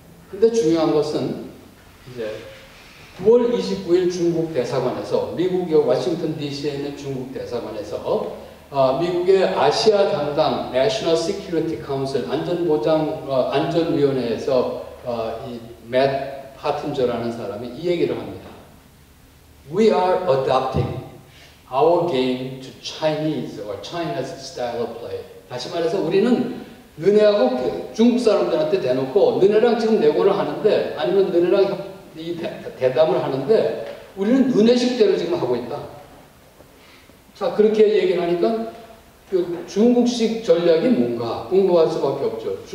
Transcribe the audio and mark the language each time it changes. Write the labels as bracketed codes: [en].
[ko] 근데 중요한 것은 이제 9월 29일 중국 대사관에서 미국의 워싱턴 DC에 있는 중국 대사관에서 미국의 아시아 담당 National Security Council 안전위원회에서 이 맷 파튼저라는 사람이 이 얘기를 합니다. [en] We are adopting our game to Chinese or China's style of play. [ko] 다시 말해서 우리는 너네하고 중국 사람들한테 대놓고 너네랑 지금 내고를 하는데 아니면 너네랑 이 대담을 하는데 우리는 너네식대로 지금 하고 있다. 자 그렇게 얘기를 하니까 그 중국식 전략이 뭔가 궁금할 수밖에 없죠.